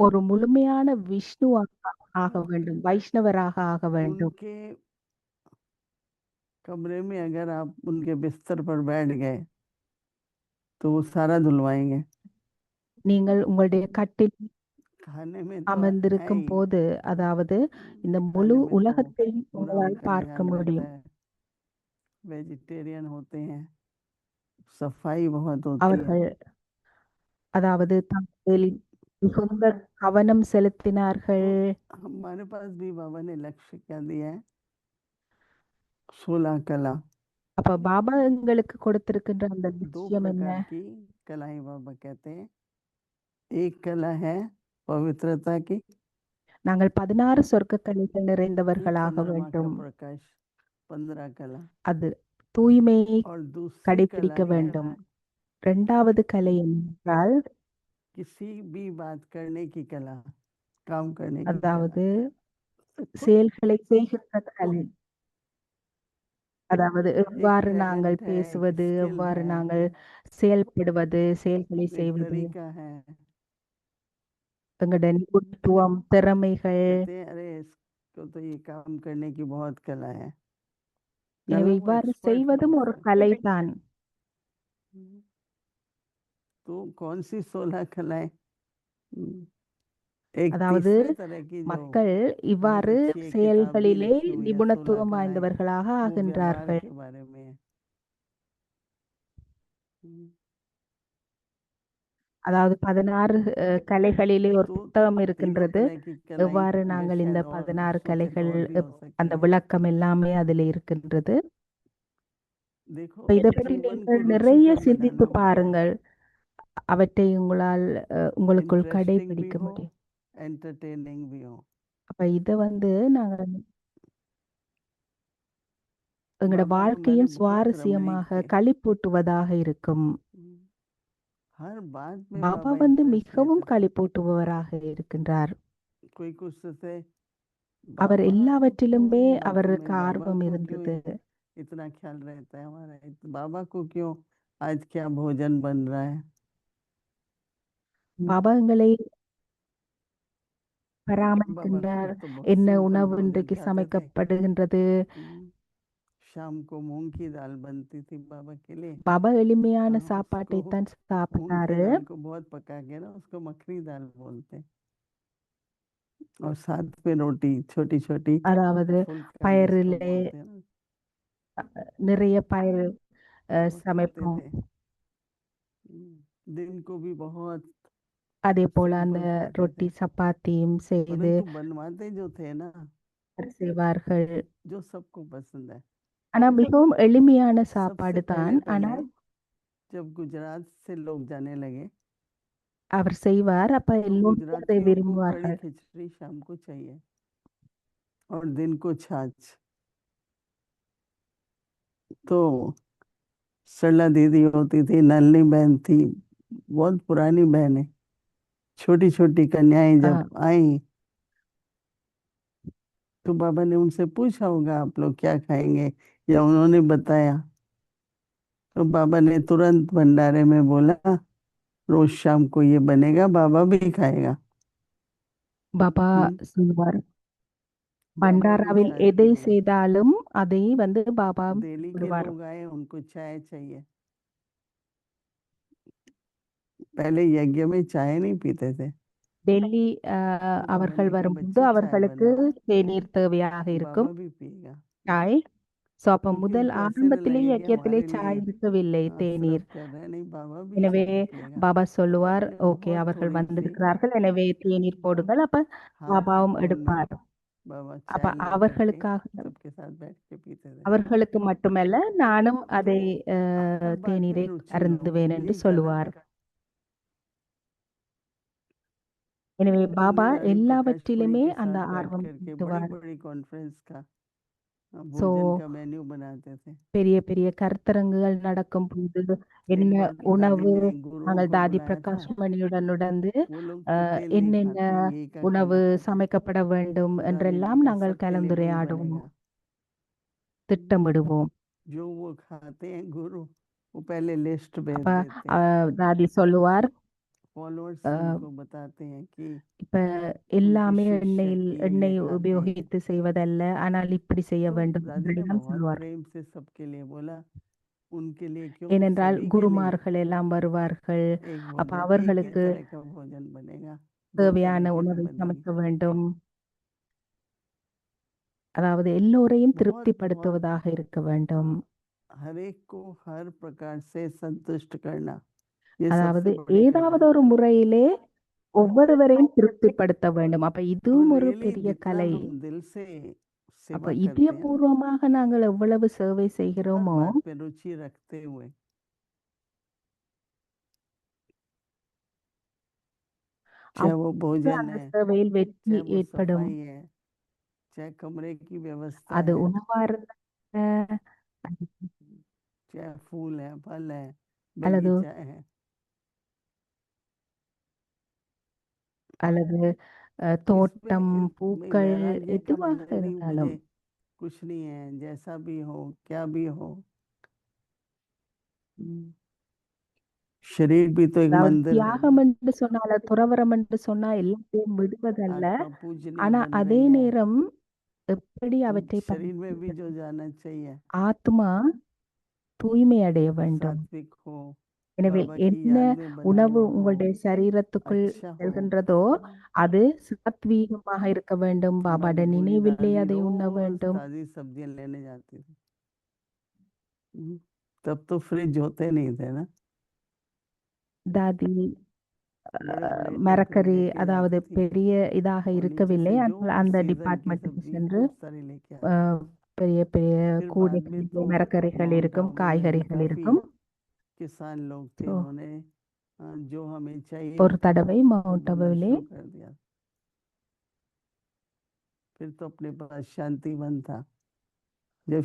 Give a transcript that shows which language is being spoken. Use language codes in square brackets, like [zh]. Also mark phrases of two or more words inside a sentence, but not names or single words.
[ta] ஒரு முழுமையான விஷ்ணுவாக ஆக வேண்டும், வைஷ்ணவராக ஆக வேண்டும். [hi] उनके कमरे में अगर आप उनके बिस्तर पर बैठ गए तो वो सारा धुलवाएंगे। [ta] நீங்கள் உங்களுடைய கட்டில் [hi] खाने में तो है [ta] அமர்ந்திருக்கும் [hi] ही, [ta] போது, அதாவது இந்த முழு [hi] खाने में तो [ta] உலகத்தையும் [hi] पूरा [ta] உங்களால் [hi] उनका [ta] பார்க்க [hi] ध्यान रहता [ta] முடியும். [hi] है। वेजिटेरियन होते हैं, सफाई बहुत होती है। [ta] அவர்கள் அதாவது தங்களில் மிகுந்த கவனம் செலுத்தினார்கள். [hi] तो हमारे पास भी बाबा ने लक्ष्य क्या दिया है? 16 कला। [ta] அப்ப பாபா எங்களுக்கு கொடுத்திருக்கின்ற அந்த 2 விஷயம் என்ன? [hi] प्रकार की कलाएं बाबा कहते हैं। एक कला है पवित्रता की, [ta] நாங்கள் 16 சொர்க்க கலைகள் [hi] फिर [ta] நிறைந்தவர்களாக [hi] चंद्रमा का [ta] வேண்டும். [hi] प्रकाश 15 कला, [ta] அது தூய்மையை [hi] और दूसरी कला [ta] கடைபிடிக்க [hi] है [ta] வேண்டும். இரண்டாவது கலை என்றால் [hi] किसी भी बात करने की कला, काम करने की कला। [ta] அதாவது செயல்களை செய்கின்ற கலை. அதாவது எவ்வாறு நாங்கள் [hi] talent है, [ta] பேசுவது, [hi] एक skill [ta] எவ்வாறு [hi] है, [ta] நாங்கள் செயல்படுவது, செயல்களை [hi] एक [ta] செய்வது, [hi] तरीका है। [ta] எங்களுடைய நிபுணத்துவம், திறமைகள். [hi] कहते हैं अरे इसको तो ये काम करने की बहुत कला है। [ta] எனவே [hi] कला वो [ta] இவ்வாறு [hi] एक्सपर्ट [ta] செய்வதும் [hi] होता [ta] ஒரு [hi] है। [ta] கலைதான். [hi] तो कौन सी 16 कलाएं? एक [ta] அதாவது [hi] तीसरे तरह की जो [ta] மக்கள் [hi] बहुत [ta] இவ்வாறு [hi] अच्छी एक किताब भी [ta] செயல்களிலே [hi] लिखी हुई है 16 [ta] நிபுணத்துவம் [hi] कलाएं, [ta] வாய்ந்தவர்களாக [hi] वो व्यवहार [ta] ஆகின்றார்கள். [hi] के बारे में है। [ta] அதாவது 16 கலைகளிலே ஒரு [hi] तो [ta] புத்தகம் [hi] तीनों [ta] இருக்கின்றது. [hi] तरह की कलाएं [ta] எவ்வாறு [hi] होंगे, [ta] நாங்கள் இந்த [hi] शायद और 16 सोचे तो [ta] கலைகள் [hi] और भी हो [ta] அந்த [hi] सकती है। [ta] விளக்கம் எல்லாமே அதில் இருக்கின்றது. [hi] देखो [ta] இப்ப இதை பற்றி [hi] जीवन को [ta] நீங்கள் நிறைய [hi] रुचिकर [ta] சிந்தித்து [hi] बनाना मुमकिन है। [ta] பாருங்கள். அவற்றை உங்களால் உங்களுக்குள் [hi] इंटरेस्टिंग भी [ta] கடைபிடிக்க [hi] हो, [ta] முடியும். [hi] एंटरटेनिंग भी हो। [ta] அப்ப இதை நாங்கள் எங்களோட [hi] बाबा [ta] வாழ்க்கையும் [hi] हमारे बहुत [ta] சுவாரஸ்யமாக [hi] रमणीक है। [ta] களிப்பூட்டுவதாக இருக்கும். [hi] हर बात में [ta] பாபா [hi] बाबा [ta] வந்து [hi] इंटरेस्ट [ta] மிகவும் [hi] लेते थे। [ta] களிப்பூட்டுபவராக இருக்கின்றார். [hi] कोई पूछते थे [ta] அவர் [hi] बाबा [ta] எல்லாவற்றிலுமே [hi] क्यों बातों [ta] அவருக்கு [hi] में बाबा [ta] ஆர்வம் [hi] को क्यों [ta] இருந்தது. [hi] इतना ख्याल रहता है हमारा, बाबा को क्यों आज क्या भोजन बन रहा है। [ta] பாபா எங்களை [hi] बाबा [ta] பராமரிக்கின்றார். [hi] खुद तो बहुत [ta] என்ன [hi] सिंपल [ta] உணவு [hi] भोजन [ta] இன்றைக்கு [hi] खाते थे। [ta] சமைக்கப்படுகின்றது. [hi] शाम को मूंग की दाल बनती थी बाबा के लिए। [ta] பாபா எளிமையான [hi] उसको [ta] சாப்பாட்டை தான் [hi] मूंग की [ta] சாப்பிட்டாரு. [hi] दाल को बहुत पका के ना उसको मखनी दाल बोलते हैं। और साथ में रोटी छोटी छोटी [ta] அதாவது [hi] फुल्का जिसको [ta] பயறிலே [hi] बोलते हैं ना, [ta] நிறைய பயிர் [hi] वो खाते [ta] சமைப்போம். [hi] थे। दिन को भी बहुत [ta] அதே போல அந்த [hi] सिंपल खाते [ta] ரொட்டி [hi] थे, [ta] சப்பாத்தியும் செய்து [hi] परंतु बनवाते जो थे ना [ta] செய்வார்கள். [hi] जो सबको पसंद है। [ta] ஆனா மிகவும் எளிமையான [hi] सबसे [ta] சாப்பாடு [hi] पहले [ta] தான். [hi] पहले [ta] ஆனால் [hi] जब गुजरात से लोग जाने लगे [ta] அவர் செய்வார். அப்ப [hi] तो [ta] எல்லோரும் அதை [hi] गुजरातियों को कड़ी [ta] விரும்புவார்கள். [hi] खिचड़ी शाम को चाहिए और दिन को छाछ। तो सरला दीदी होती थी, नलनी बहन थी, बहुत पुरानी बहन है, छोटी छोटी कन्याएं ஆ, जब आई तो बाबा ने उनसे पूछा होगा आप लोग क्या खाएंगे, या उन्होंने बताया तो बाबा ने तुरंत भंडारे में बोला रोज शाम को ये बनेगा, बाबा भी खाएगा। [ta] பாபா செய்வார். [hi] बाबा भी [ta] பண்டாராவில் [hi] चाय [ta] எதை [hi] पिएगा। [ta] செய்தாலும் அதை வந்து பாபா [hi] दिल्ली के [ta] விடுவார். [hi] लोग आए उनको चाय चाहिए। पहले यज्ञ में चाय नहीं पीते थे, [ta] டெல்லி [hi] तो बाबा [ta] அவர்கள் [hi] ने कहा [ta] வரும்போது [hi] बच्चे चाय [ta] அவர்களுக்கு [hi] बनाओ, [ta] தேநீர் தேவையாக [hi] तो [ta] இருக்கும். [hi] बाबा भी पिएगा, [ta] சாய். ஸோ அப்ப [hi] क्योंकि [ta] முதல் [hi] उनको ऐसे न [ta] ஆரம்பத்திலே [hi] लगे कि [ta] இயக்கியத்திலே [hi] हमारे [ta] சாய் [hi] लिए [ta] இருக்கவில்லை, தேநீர். [hi] सर्व कर रहे हैं, नहीं बाबा भी [ta] எனவே [hi] चाय पिएगा। [ta] பாபா சொல்லுவார், [hi] मैंने [ta] ஓகே [hi] बहुत [ta] அவர்கள் [hi] थोड़ी सी [ta] வந்திருக்கிறார்கள், எனவே தேநீர் போடுங்கள். அப்ப [hi] हाथ [ta] பாபாவும் [hi] में [ta] எடுப்பார். [hi] बाबा [ta] அப்ப [hi] चाय लेकर के [ta] அவர்களுக்காக [hi] सबके साथ बैठ के पीते थे। [ta] அவர்களுக்கு மட்டுமல்ல நானும் அதை [hi] हर बात में [ta] தேநீரை [hi] रुचि हो, [ta] அருந்துவேன் என்று [hi] यही कारण [ta] சொல்லுவார். எனவே [hi] तो [ta] பாபா [hi] ने रानी प्रकाश पुरी [ta] எல்லாவற்றிலுமே [hi] के [ta] அந்த [hi] साथ बैठ [ta] ஆர்வம் [hi] करके बड़ी [ta] காட்டுவார். [hi] बड़ी कॉन्फ्रेंस का [ta] ஸோ [hi] भोजन का मेन्यू बनाते थे। [ta] பெரிய பெரிய கருத்தரங்குகள் நடக்கும் போது [hi] एक [ta] என்ன [hi] बार दादी [ta] உணவு [hi] ने गुरुओं [ta] நாங்கள் [hi] को [ta] தாதி [hi] बुलाया था, [ta] பிரகாஷ் மணியுடன் உடந்து [hi] वो लोग तो तेल नहीं [ta] என்னென்ன [hi] खाते, घी का [ta] உணவு [hi] खाना खाते। [ta] சமைக்கப்பட வேண்டும் [hi] तो दादी ने [ta] என்றெல்லாம் [hi] कहा [ta] நாங்கள் [hi] सबके लिए वही [ta] கலந்துரையாடுவோம், [hi] बनेगा। [ta] திட்டமிடுவோம். [hi] जो वो खाते हैं गुरु वो पहले लिस्ट भेज [ta] அப்ப [hi] देते हैं, [ta] தாதி சொல்லுவார், [hi] फॉलोअर्स அஹ், उनको बताते हैं कि [ta] இப்ப [hi] उनके [ta] எல்லாமே [hi] शिष्य [ta] எண்ணெயில் [hi] ये [ta] எண்ணெய் [hi] खाते हैं। [ta] உபயோகித்து செய்வதல்ல, ஆனால் இப்படி செய்ய [hi] तो [ta] வேண்டும் [hi] दादी ने [ta] என்றெல்லாம் [hi] बहुत [ta] சொல்லுவார். [hi] प्रेम से सबके लिए बोला, उनके लिए क्यों [ta] ஏனென்றால் [hi] सभी के लिए [ta] குருமார்கள் எல்லாம் வருவார்கள். [hi] एक [ta] அப்ப [hi] भोजन एक ही [ta] அவர்களுக்கு [hi] तरह का भोजन बनेगा, दो तरह [ta] தேவையான [hi] की नहीं [ta] உணவை [hi] बनेगी। [ta] சமைக்க வேண்டும். அதாவது எல்லோரையும் [hi] बहुत बहुत [ta] திருப்திப்படுத்துவதாக இருக்க வேண்டும். [hi] हर एक को हर प्रकार से संतुष्ट करना, ये [ta] அதாவது [hi] सबसे बड़ी [ta] ஏதாவது [hi] कला [ta] ஒரு [hi] है। [ta] முறையிலே ஒவ்வொருவரையும் திருப்திப்படுத்த வேண்டும். அப்ப [hi] और [ta] இதுவும் ஒரு [hi] रियली [ta] பெரிய [hi] जितना [ta] கலை. [hi] हम दिल से [ta] அப்ப [hi] सेवा करते हैं ना, [ta] இதயபூர்வமாக நாங்கள் எவ்வளவு சேவை [hi] हर [ta] செய்கிறோமோ [hi] बात पे रुचि रखते हुए, चाहे वो [ta] அவ்வளவு [hi] भोजन [ta] அந்த [hi] है, [ta] சேவையில் வெற்றி [hi] चाहे वो [ta] ஏற்படும். [hi] सफाई है, चाहे कमरे की व्यवस्था [ta] அது [hi] है, [ta] உணவா இருந்தா [hi] चाहे फूल है, फल है, [ta] அல்லது [hi] बगीचा है, [ta] அல்லது [hi] इसमें [ta] தோட்டம், பூக்கள் [hi] वैराग्य का [ta] எதுவாக [hi] मतलब नहीं [ta] இருந்தாலும் [hi] मुझे कुछ नहीं है, जैसा भी हो क्या भी हो। शरीर भी तो एक [ta] அதாவது [hi] मंदिर है ना, [ta] தியாகம் என்று சொன்னால துறவரம் என்று சொன்னா எல்லாத்தையும் விடுவதல்ல, [hi] आत्मा पूजनीय [ta] ஆனா [hi] बन [ta] அதே [hi] रही है, [ta] நேரம் எப்படி [hi] तो [ta] அவற்றை [hi] शरीर में भी जो जाना चाहिए, [ta] ஆத்மா தூய்மை அடைய வேண்டும். [hi] सात्विक हो, [ta] எனவே [hi] बाबा की [ta] என்ன [hi] याद में बना [ta] உணவு [hi] हुआ हो, [ta] உங்களுடைய சரீரத்துக்குள் [hi] अच्छा हो। [ta] செல்கின்றதோ அது சாத்வீகமாக இருக்க வேண்டும். பாபாட [hi] हमारी बूढ़ी [ta] நினைவிலே [hi] दादी [ta] அதை உண்ண [hi] रोज [ta] வேண்டும். [hi] ताजी सब्जियां लेने जाती थी। तब तो फ्रिज होते नहीं थे ना, [ta] தாதி [hi] बड़े बड़े टोकरे [ta] மரக்கறி [hi] लेके [ta] அதாவது [hi] जाती थी, [ta] பெரிய இதாக [hi] और नीचे [ta] இருக்கவில்லை. [hi] से [ta] ஆனால் [hi] जो [ta] அந்த [hi] सीजन की [ta] டிபார்ட்மெண்ட்டுக்கு [hi] सब्जी [ta] சென்று [hi] खूब सारी लेके आती। [ta] அஹ், பெரிய பெரிய [hi] फिर बाद में [ta] கூடைகளிலே [hi] तो [ta] மரக்கறிகள் [hi] माउंट [ta] இருக்கும், [hi] आबू में [ta] காய்கறிகள் [hi] काफी [ta] இருக்கும். [hi] किसान लोग थे, [ta] ஸோ [hi] उन्होंने जो हमें चाहिए [ta] ஒரு [hi] था [ta] தடவை [hi] वो [ta] மவுண்ட் [hi] बोलना [ta] அபுவிலே [hi] शुरू कर दिया। फिर तो अपने पास शांति वन था, जब